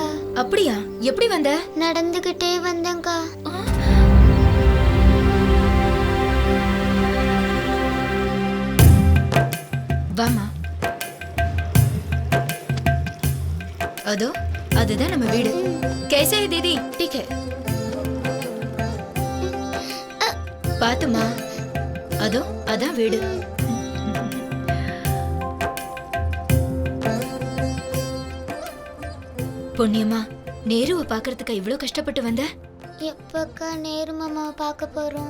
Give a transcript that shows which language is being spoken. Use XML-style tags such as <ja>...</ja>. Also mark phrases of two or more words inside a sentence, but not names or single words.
<ta>அப்படியா? எப்படி வந்த? நடந்துகிட்டே வந்தேங்க்கா. வாமா. அதோ அதுதான் நம்ம வீடு.</ta> <hi>कैसे है दीदी? ठीक है.</hi> <ta>பாத்துமா, அதோ அதான் வீடு. பொன்னியம்மா, நேருவை பாக்குறதுக்கு இவ்வளவு கஷ்டப்பட்டு வந்த? எப்பக்கா நேரு மாமாவை பார்க்க போறோம்?</ta>